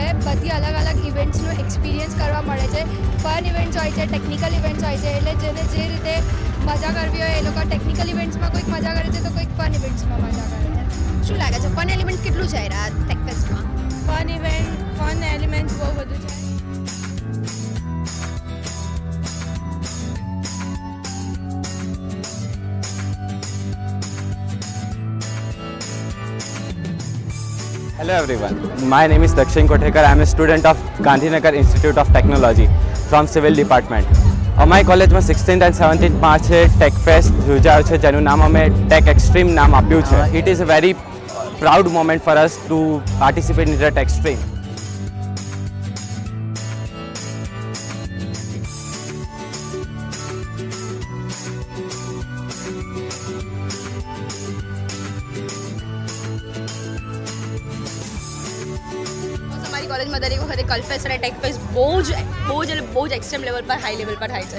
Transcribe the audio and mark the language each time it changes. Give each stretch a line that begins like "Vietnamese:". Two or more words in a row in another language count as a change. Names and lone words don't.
Gujarati: બધી અલગ અલગ
English: events નો experience
Gujarati: કરવા મળે છે.
English: fun events
Gujarati: હોય છે,
English: technical events
Gujarati: હોય છે, એટલે જેને જે રીતે મજા કરવી હોય એ લોકો
English: technical events માં
Gujarati: કોઈક મજા કરે છે તો કોઈક
English: fun events માં
Gujarati: મજા કરે છે. શું લાગે છે
English: fun element
Gujarati: કેટલું છે આ
English: tech fest માં? fun elements
Gujarati: બહુ બધું છે.
English: Hello everyone, my name is Dakshin Kothekar. I am a student of Gandhinagar Institute of Technology from Civil Department.
Gujarati: અમારી કોલેજમાં 16th and 17th માર્ચે
English: tech fest
Gujarati: યોજાયો છે જેનું નામ અમે ટેક એક્સ્ટ્રીમ નામ આપ્યું છે.
English: It is a very proud moment for us to participate in the Tech Extreme.
Gujarati: અમારી કોલેજમાં દરેક વખતે કલ્ફેસ્ટ અને
English: tech fest
Gujarati: બહુ જ
English: extreme level
Gujarati: પર
English: high level
Gujarati: પર થાય છે.